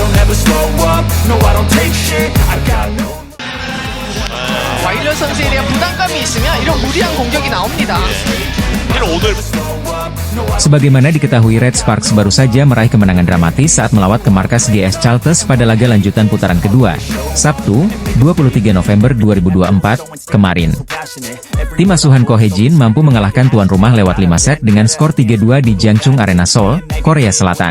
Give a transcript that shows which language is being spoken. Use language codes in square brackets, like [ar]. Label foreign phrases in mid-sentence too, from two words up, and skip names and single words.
[en] never slow up, no I don't take shit, I got no. [ko] 와일러 선수에 대한 부담감이 있으면 이런 무리한 공격이 나옵니다. 오늘 [id] Sebagaimana diketahui, Red Sparks baru saja meraih kemenangan dramatis saat melawat ke markas GS Charles pada laga lanjutan putaran kedua, Sabtu, 23 November 2024, kemarin. Tim asuhan Ko Hye-jin mampu mengalahkan tuan rumah lewat 5 set dengan skor 3-2 di Jangchung Arena Seoul, Korea Selatan.